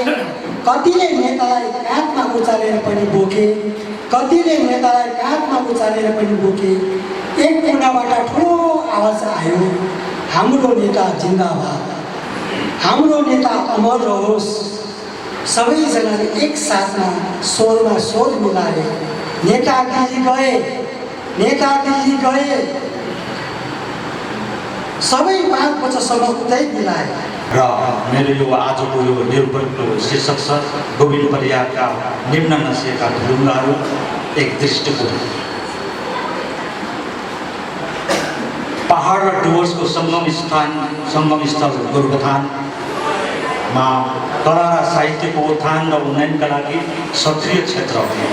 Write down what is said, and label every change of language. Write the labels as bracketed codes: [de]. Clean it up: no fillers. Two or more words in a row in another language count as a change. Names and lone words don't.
[ne] कतिले नेतालाई काँधमा उचालेर पनि बोके, कतिले नेतालाई काँधमा उचालेर पनि बोके। एक कुनाबाट ठुलो आवाज आयो, हाम्रो नेता जिन्दाबाद, हाम्रो नेता अमर रहोस्। सबैजनाले एक साथमा स्वरमा स्वर मिलाए, नेता दिल्ली गए, नेता दिल्ली गए। सबै 5 वर्षसम्म उतै मिलाए। र मेरो यो आजको यो निरूपणको शीर्षक छ गोविन्द परियारका निम्न नसिएका ढुङ्गाहरू एक दृष्टिकोण। पहाड र डुवर्सको सङ्गम स्थल गोरुबथानमा कला र साहित्यको उत्थान र उन्नयनका लागि सक्रिय क्षेत्र हो।